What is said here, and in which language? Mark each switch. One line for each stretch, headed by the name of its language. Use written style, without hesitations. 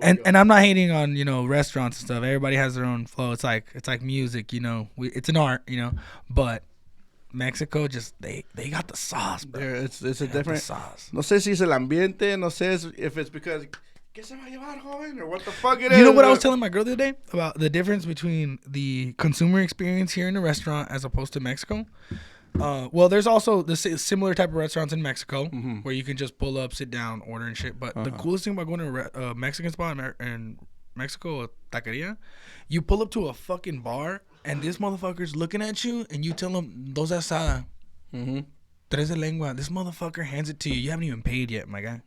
English: And I'm not hating on, you know, restaurants and stuff. Everybody has their own flow. It's like music, you know. It's an art, you know. But Mexico just they got the sauce, bro. it's a They got the different. sauce.
Spanish: No sé si es el ambiente. No sé
English: if it's because
Spanish: ¿qué se va a llevar, joven?
English: Or what the fuck it is. You know what I was but- telling my girl the other day about the difference between the consumer experience here in a restaurant as opposed to Mexico? Well, there's also the similar type of restaurants in Mexico where you can just pull up, sit down, order and shit. But the coolest thing about going to a Mexican spot in Mexico, a taqueria, you pull up to a fucking bar and this motherfucker's looking at you and you tell him,
Spanish: dos asada, tres de lengua.
English: This motherfucker hands it to you. You haven't even paid yet, my guy.